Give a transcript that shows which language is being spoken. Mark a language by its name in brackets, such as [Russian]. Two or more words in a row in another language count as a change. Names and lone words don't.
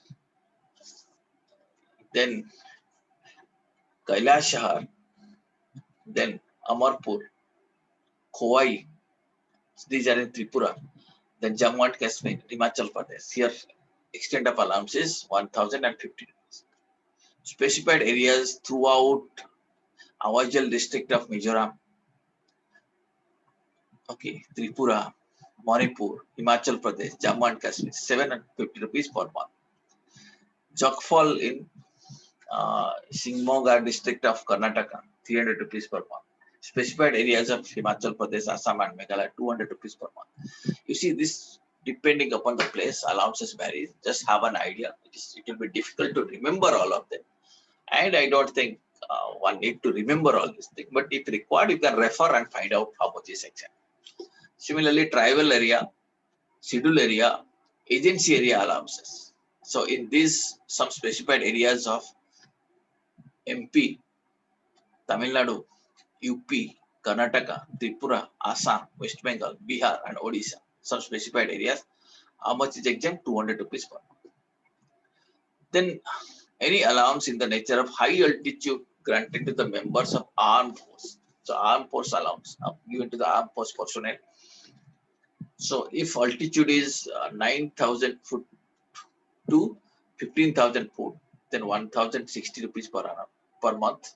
[English] Then Kailashahar, then Amarpur, Khowai, these are in Tripura. Then Jammu and Kashmir, Himachal Pradesh. Here, extent of allowance is 1050 rupees. Specified areas throughout Awajal district of Mizoram, okay, Tripura, Manipur, Himachal Pradesh, Jammu and Kashmir, 750 rupees per month. Jokfal in Shimoga district of Karnataka, 300 rupees per month. Specified areas of Himachal Pradesh, Assam and Meghalaya, 200 rupees per month. You see, this depending upon the place, allowances vary. Just have an idea. It will be difficult to remember all of them. And I don't think one need to remember all these things. But if required, you can refer and find out how much is exact. Similarly, tribal area, schedule area, agency area allowances. So in these, some specified areas of MP, Tamil Nadu, UP, Karnataka, Tripura, Assam, West Bengal, Bihar, and Odisha. Some specified areas. How much is exempt? 200 rupees per month. Then any allowance in the nature of high altitude granted to the members of armed force. So armed force allowance given to the armed force personnel. So if altitude is 9,000 foot to 15,000 foot, then 1,060 rupees per annum per month.